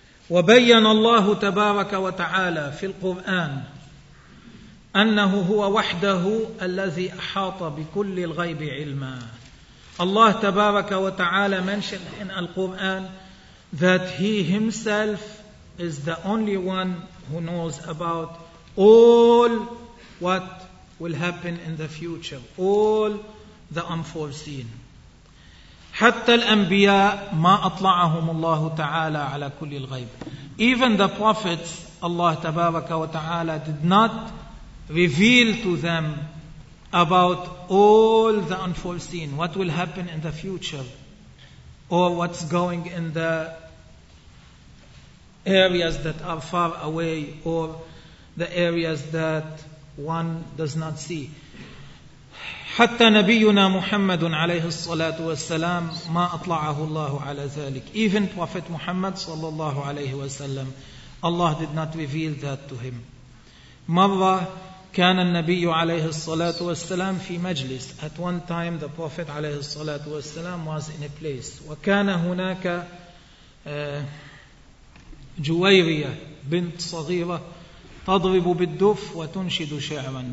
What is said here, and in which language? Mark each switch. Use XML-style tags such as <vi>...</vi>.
<ar>وبين الله تبارك وتعالى في القرآن أنه هو وحده الذي أحاط بكل الغيب علما.</ar> <en>Allah</en> <ar>تبارك وتعالى</ar> <en>mentioned in Al-Quran that He Himself is the only one who knows about all what will happen in the future, all the unforeseen.</en> <ar>حتى الأنبياء ما أطلعهم الله تعالى على كل الغيب.</ar> <en>Even the prophets, Allah</en> <ar>تبارك وتعالى</ar> <en>did not reveal to them about all the unforeseen, what will happen in the future, or what's going in the areas that are far away, or the areas that one does not see.</en> <ar>حتى نبينا محمد عليه الصلاة والسلام ما أطلعه الله على ذلك.</ar> <en>Even Prophet Muhammad</en> <ar>صلى الله عليه وسلم,</ar> <en>Allah did not reveal that to him.</en> <ar>مرة كان النبي عليه الصلاة والسلام في مجلس.</ar> <en>At one time the Prophet</en> <ar>عليه الصلاة والسلام</ar> <en>was in a place.</en> <ar>وكان هناك جويرية بنت صغيرة تضرب بالدف وتنشد شعرا.</ar>